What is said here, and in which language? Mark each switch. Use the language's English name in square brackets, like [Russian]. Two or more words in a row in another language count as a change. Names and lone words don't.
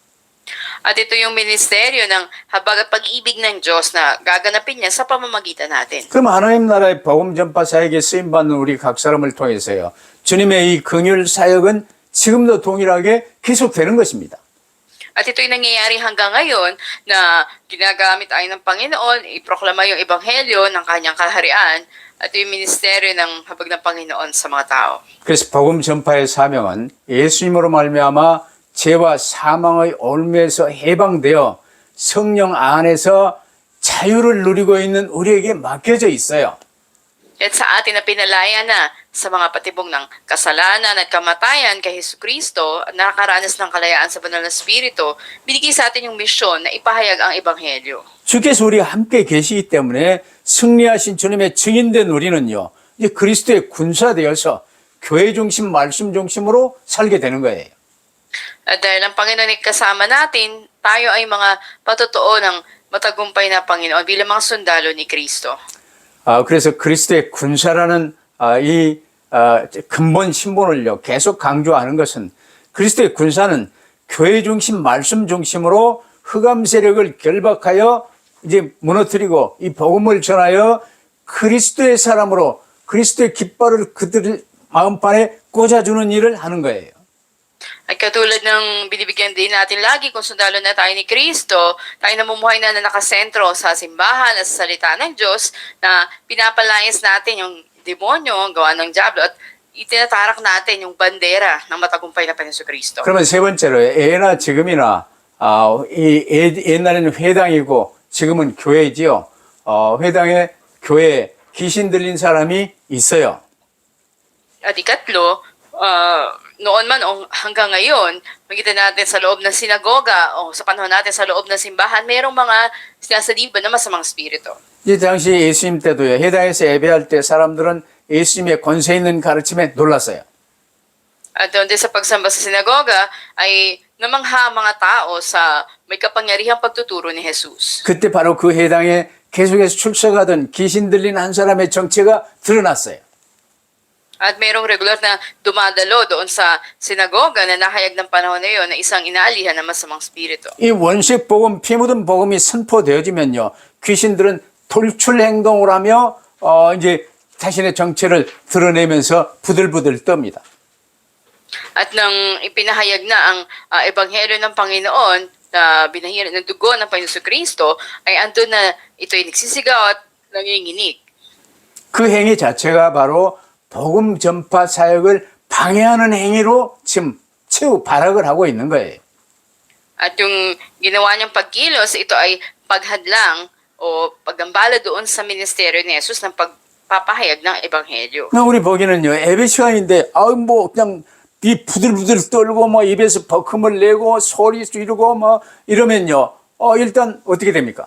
[Filipino] At ito yung ministeryo ng habag at pag-ibig ng Diyos na gaganapin niya sa pamamagitan natin. [Korean] 그럼 하나님 나라의 복음 전파 사역에 쓰임 받는 우리 각 사람을 통해서요. 주님의 이 긍휼 사역은 지금도 동일하게 계속되는 것입니다. [Filipino] At ito'y nangyayari hanggang ngayon na ginagamit tayo ng Panginoon, iproklama yung ebanghelyo ng kanyang kaharian at yung ministeryo ng habag ng Panginoon sa mga tao. [Korean] 그래서 복음 전파의 사명은 예수님으로 말미암아 죄와 사망의 올무에서 해방되어 성령 안에서 자유를 누리고 있는 우리에게 맡겨져 있어요. [Filipino] At sa atin na pinalaya na sa mga patibong ng kasalanan at kamatayan kay Hesus Kristo at nakakaranas ng kalayaan sa banal na Espiritu, binigay sa atin yung misyon na ipahayag ang ebanghelyo. [Korean] 주께서 우리와 함께 계시기 때문에 승리하신 주님의 증인된 우리는요. 이제 그리스도의 군사되어서 교회 중심, 말씀 중심으로 살게 되는 거예요. [Filipino] At dahil ang Panginoon ay kasama natin, tayo ay mga patotoo ng matagumpay na Panginoon bilang mga sundalo ni Kristo. [Korean] 그래서 그리스도의 군사라는 이 근본 신분을요 계속 강조하는 것은 그리스도의 군사는 교회 중심, 말씀 중심으로 흑암 세력을 결박하여 이제 무너뜨리고 이 복음을 전하여 그리스도의 사람으로 그리스도의 깃발을 그들 마음판에 꽂아주는 일을 하는 거예요. [Filipino] At katulad ng binibigyan din natin lagi kung sundalo na tayo ni Kristo, tayo namumuhay na nakasentro sa simbahan at sa salita ng Diyos na pinapalayas natin yung demonyo, ang gawa ng diablo at itinatarak natin yung bandera ng matagumpay na Panginoon Kristo. [Korean] 그러면 세 번째로 예나 지금이나 옛날에는 회당이고 지금은 교회지요. 회당에 교회에 귀신 들린 사람이 있어요. [Filipino] At ikatlo, noon man o hanggang ngayon, makita natin sa loob ng sinagoga o sa panahon natin sa loob ng simbahan, mayroong mga sinasaliban na masamang spirito. [Korean] 이 당시 예수님 때도요. 회당에서 예배할 때 사람들은 예수님의 권세 있는 가르침에 놀랐어요. [Filipino] At doon din sa pagsamba sa sinagoga ay namangha ang mga tao sa may kapangyarihang pagtuturo ni Jesus. [Korean] 그때 바로 그 회당에 계속해서 출석하던 귀신 들린 한 사람의 정체가 드러났어요. [Filipino] At mayroong regular na dumadalo doon sa sinagoga na nahayag ng panahon na yun na isang inaalihan ng masamang spirito. [Korean] 이 원식 복음, 피 묻은 복음이 선포되어지면요, 귀신들은 돌출 행동을 하며 이제 자신의 정체를 드러내면서 부들부들 떱니다. [Filipino] At nang ipinahayag na ang ebanghelyo ng Panginoon na binahiran ng dugo ng Panginoon Kristo, ay andun na ito'y nagsisigaw at nanginginig. [Korean] 그 행위 자체가 바로 복음 전파 사역을 방해하는 행위로 지금 최후 발악을 하고 있는 거예요. [Filipino] At yung ginawa niyang pagkilos, ito ay paghadlang o paggambala doon sa ministeryo ni Jesus ng pagpapahayag ng ebanghelyo. [Korean] 우리 보기는요, 예배 시간인데, 뭐, 그냥, 이 부들부들 떨고, 뭐, 입에서 버금을 내고, 소리 지르고, 뭐, 이러면요, 일단 어떻게 됩니까?